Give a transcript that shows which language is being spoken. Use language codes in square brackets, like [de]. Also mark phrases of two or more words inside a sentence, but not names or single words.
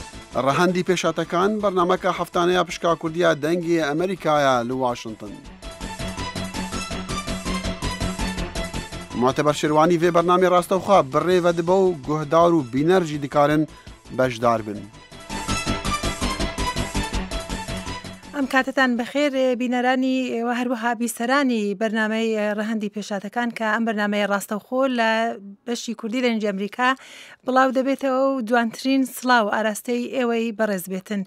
[ckb] ڕەهەندی پێشاتەکان بەرنامەکە هەفتانەیە پشکا کوردیە دەنگی ئەمریکایە لە واشنگتن. [ku] معتبر شێروانی vê bernamê rastewxwe bi rê vedibe û guhdar û bîner jî dikarin bejdar bin. [ckb] ئەم کاتتان بەخێر بینەرانی و هەروەها بیسەرانی بەرنامەی ڕەهەندی پێشاتەکان کە ئەم بەرنامەی ڕاستەوخۆ لە بەشی کوردی لە نێوەی ئەمریکا بڵاو دەبێتەوە و دوانترین سڵاو ئاراستەی ئێوەی بەڕێز بێتن.